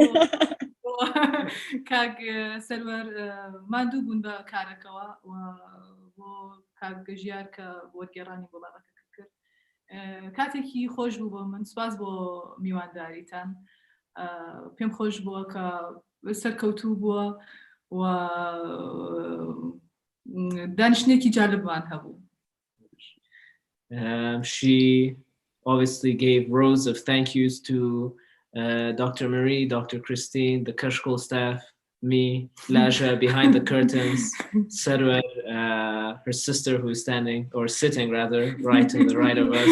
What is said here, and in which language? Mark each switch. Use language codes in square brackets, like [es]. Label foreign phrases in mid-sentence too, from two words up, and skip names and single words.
[ckb] کاک سەروەر ماندوو بوون بە کارەکەەوە بۆ کاک گەژیار کە وەرگێڕانی وڵاتەکە کرد کاتێکی خۆش بوو بۆ من سپاس بۆ میوانداریتان پێم خۆش بووە کە سەرکەوتوو بووە و دانیشتێکی جالبمان هەبوو. [en] She obviously gave rows of thank yous to Dr. Marie, Dr. Christine, the Kershkol staff, me, Laja behind the curtains, Sarwar, her sister who is standing or sitting rather right to the right of us.